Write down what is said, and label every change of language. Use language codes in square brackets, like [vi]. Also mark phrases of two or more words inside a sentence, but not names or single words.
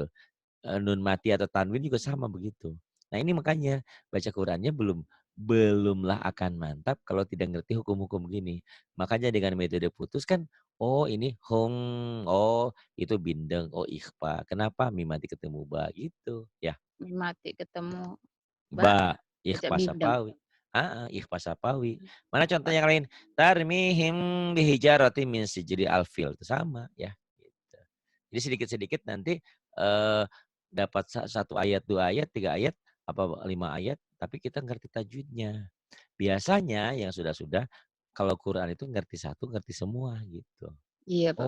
[id] Nun mati atau tanwin juga sama begitu. Nah ini makanya baca Qurannya belumlah akan mantap kalau tidak ngerti hukum-hukum gini. Makanya dengan metode putus kan, oh ini hong, oh itu bindeng, oh ikhfa. Kenapa? Mim mati ketemu ba gitu ya. Mati ketemu ba, Ba, baca ikhfa bindeng. sapawi. Ikhfa sapawi. Mana contoh Pas yang lain? [ar] ترميهم بحجارة من سجر الفيل. [id] Itu sama ya. Gitu. Jadi sedikit-sedikit nanti eh, dapat satu ayat, dua ayat, tiga ayat, apa lima ayat, tapi kita ngerti tajwidnya. Biasanya yang sudah-sudah kalau Quran itu ngerti satu, ngerti semua gitu. iya Pak